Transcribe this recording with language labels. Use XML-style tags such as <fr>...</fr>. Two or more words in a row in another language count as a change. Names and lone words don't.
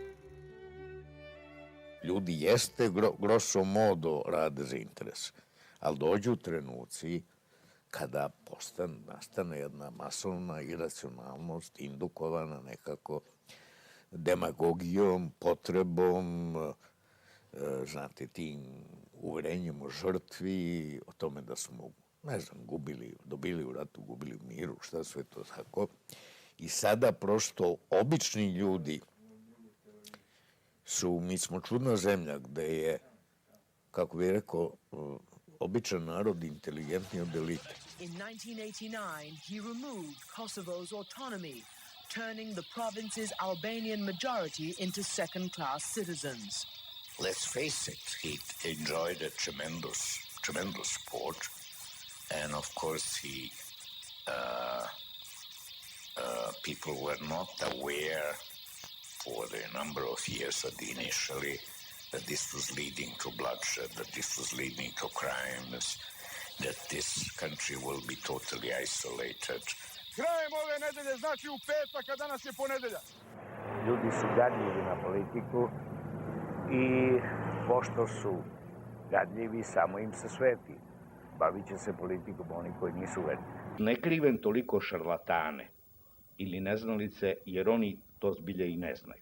<sr>Ljudi jeste</sr> <la>grosso modo</la> <sr>rade za interes, ali dođu trenuci kada nastane jedna masovna iracionalnost indukovana nekako demagogijom, potrebom, znate, tim uverenjem o žrtvi, o tome da smo, ne znam, dobili u ratu, gubili u miru, šta sve to tako. I sada prosto obični ljudi mi smo čudna zemlja gde je, kako bih rekao, običan narod inteligentni od elite.</sr> <en>In 1989, he removed Kosovo's autonomy, turning the province's Albanian majority into second-class citizens. Let's face it, he enjoyed a tremendous support, and of course people were not aware for a number of years initially that this was leading to bloodshed, that this was leading to crimes, that this country will be totally isolated.</en> <sr>Krajem ove nedelje znači u petak, a danas je ponedeljak. Ljudi su gadljivi na politiku i pošto su gadljivi, samo im se sveti. Bavit će se politikom oni koji nisu gadljivi. Ne krivem toliko šarlatane ili neznalice, jer oni to zbilje i ne znaju.</sr>